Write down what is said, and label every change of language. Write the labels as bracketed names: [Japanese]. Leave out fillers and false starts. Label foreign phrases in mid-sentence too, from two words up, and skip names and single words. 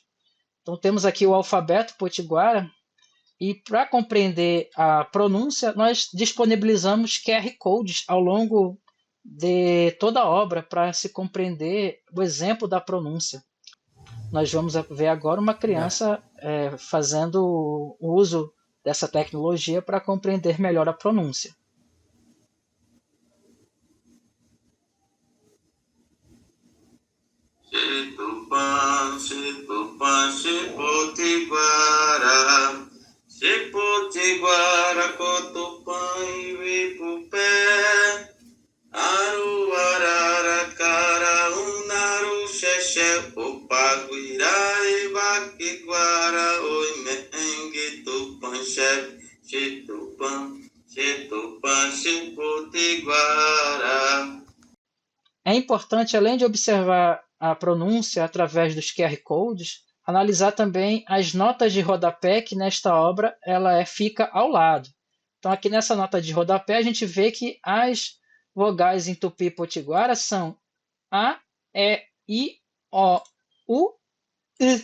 [Portuguese] Então, temos aqui o alfabeto potiguara, e para compreender a pronúncia, nós disponibilizamos QR Codes ao longo de toda a obra para se compreender o exemplo da pronúncia. Nós vamos ver agora uma criança fazendo o uso dessa tecnologia para compreender melhor a pronúncia. [Tupí] Xetupã, xetupã, xepotiguara, xepotiguara, cotupã, iuipupé, aruarara, caraúnaru, xexé, opaguirá, ibaquiguara, oimengue, tupã, xetupã, xetupã, xepotiguara. [Portuguese] É importante, além de observar a pronúncia através dos QR Codes, analisar também as notas de rodapé que nesta obra ela fica ao lado. Então aqui nessa nota de rodapé a gente vê que as vogais em tupi-potiguara são A, E, I, O, U, I.